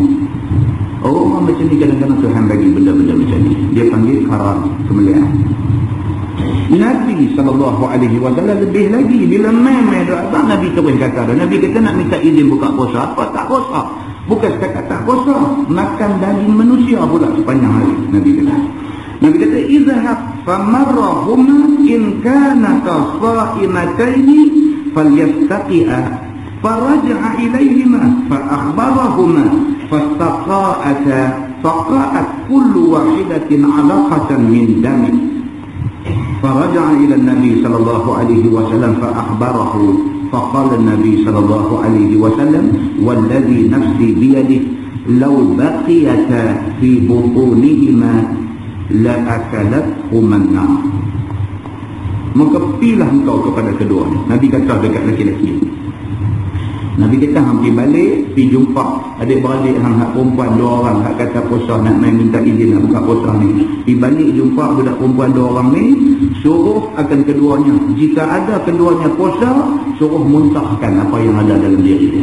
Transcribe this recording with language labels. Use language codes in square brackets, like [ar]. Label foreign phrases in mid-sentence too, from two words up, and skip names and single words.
[ms] Orang macam ni kadang-kadang Tuhan bagi benda-benda macam ni, dia panggil karam kemuliaan. Nabi SAW lebih lagi, bila main-main doa, Nabi terus kata, Nabi kata nak minta izin buka puasa apa? Tak puasa, bukan setakat tak puasa, makan daging manusia pula sepanjang hari. Nabi kata [ar] اذهب فمرهما إن كانا قائمتين فليستقيئا. فرجع إليهما فأخبرهما فاستقاءتا فقاءت كل واحدة علقة من دم فرجع إلى النبي صلى الله عليه وسلم فأخبره فقال النبي صلى الله عليه وسلم والذي نفسي بيده لو بقيتا في بطونهما لأكلتهما النار. [ms] Maka pilih engkau kepada keduanya. Nabi kata dekat lelaki-lelaki, Nabi kata hampir balik pergi jumpa adik-beradik hak perempuan dua orang hak kata puasa nak main minta izin nak buka puasa ni. Pergi balik jumpa budak perempuan dua orang ni, suruh akan keduanya, jika ada keduanya puasa, suruh muntahkan apa yang ada dalam diri dia.